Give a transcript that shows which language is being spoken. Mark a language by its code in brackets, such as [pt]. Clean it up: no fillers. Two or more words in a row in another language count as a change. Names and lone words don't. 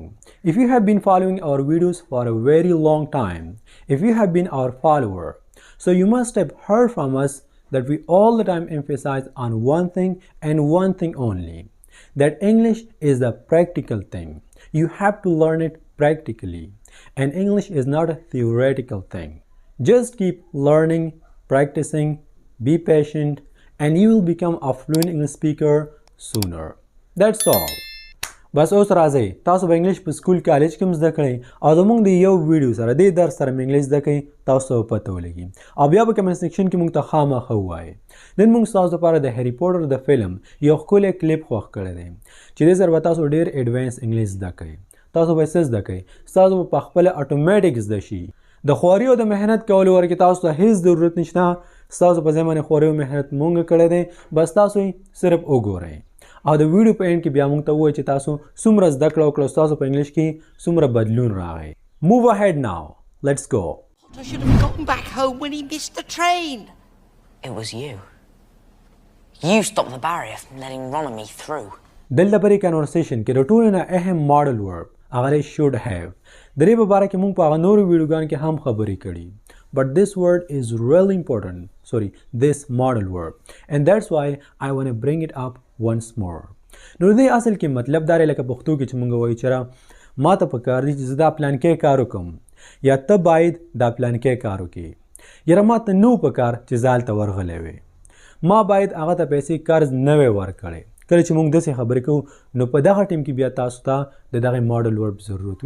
[en] If you have been following our videos for a very long time, if you have been our follower, so you must have heard from us that we all the time emphasize on one thing and one thing only, that English is the practical thing. You have to learn it practically, and English is not a theoretical thing. Just keep learning, practicing, be patient, and you will become a fluent English speaker sooner. That's all. [ps] بس اوس راځئ تاسو به انګلیش په [en] school college [ps] کې هم زده کړئ او زموږ د یو ویډیو سره دې درس سره مې انګلیش زده کړئ، تاسو ته به پته ولګي او بیا به [en] comment section [ps] کې موږ ته خامخا ووایئ. نن موږ ستاسو لپاره د هری پوټر د فلم یو ښکلی کلیپ خوښ کړی دی چې دې سره به تاسو ډېر [en] advanced English [ps] زده کړئ. تاسو به څه زده کړئ؟ ستاسو به په خپله اټومیټیک زده شي. د خواري او د محنت کولو ورکې تاسو ته هیڅ ضرورت نشته. ستاسو په ځای باندې خواري او محنت مونږ کړی دی، بس تاسو یې صرف وګورئ او د ویډیو په اینډ کې بیا موږ ته ووایي چې تاسو څومره زده کړه وکړه، ستاسو په انګلیش کې څومره بدلون راغی. [en] Move ahead now. Let's go. I should have gotten back home when he missed the train. It was you. You stopped the barrier from letting Ron and me through. [ps] دلته پرې کنورسیشن کې د ټولو نه اهم [en] model verb [ps] هغه دی [en] should have. [ps] د دې په باره کې موږ په هغه نورو ویډیوګانو کې هم خبرې کړي. [en] But this word is really important. Sorry, this model verb. And that's why I want to bring it up once more. [ps] نو دې اصل کې مطلب دا لکه پښتو کې چې موږ وایو چې ما ته پکار دي چې زه دا پلان کې کار وکړم یا ته باید دا پلان کې کار وکړې. یاره ما ته نو پکار چې زه هلته ورغلی وې، ما باید هغه ته پیسې قرض نه وی ورکړی. کله چې موږ داسې خبرې کوو نو په دغه ټیم کې بیا تاسو ته د دغه [en] model verb [ps] ضرورت وي.